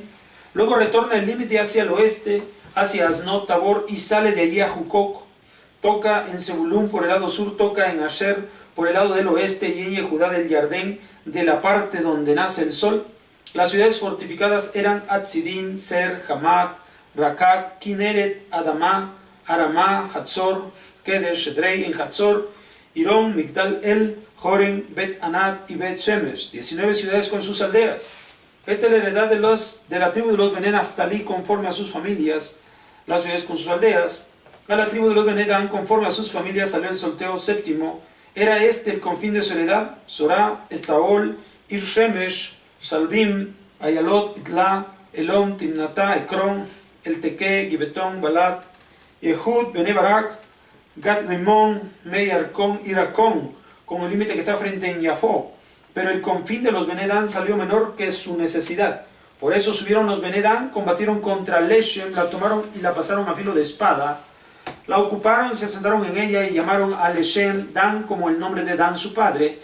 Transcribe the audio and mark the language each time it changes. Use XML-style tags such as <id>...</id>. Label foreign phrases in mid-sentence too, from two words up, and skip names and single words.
<es>Luego retorna el límite hacia el oeste, hacia Asnot Tabor, y sale de allí a Jucoc. Toca en Zebulún por el lado sur, toca en Asher por el lado del oeste, y en Yehudá del Yardén, de la parte donde nace el sol. Las ciudades fortificadas eran Atzidín, Ser, Hamat, Rakat, Kineret, Adamá, Aramá, Hatzor, Kedesh, Edrei en Hatzor, Irón, Migdal El, Joren, Bet Anat y Bet Shemesh, 19 ciudades con sus aldeas. Esta es la heredad de la tribu de los Bené Neftalí conforme a sus familias, las ciudades con sus aldeas. A la tribu de los Bené Dan conforme a sus familias salió el sorteo séptimo. Era este el confín de su heredad: Sorá, Estaol, Ir Shemesh, Salbim, Ayalot, Itla, Elom, Timnatá, Ekron, Elteque, Gibetón, Balat, Yehud, Bené Barak, Gat Rimón, Meyarcón y Racón, con el límite que está frente en Yafó. Pero el confín de los Bené Dan salió menor que su necesidad. Por eso subieron los Bené Dan, combatieron contra Leshem, la tomaron y la pasaron a filo de espada. La ocuparon, se asentaron en ella y llamaron a Leshem Dan como el nombre de Dan su padre.</es>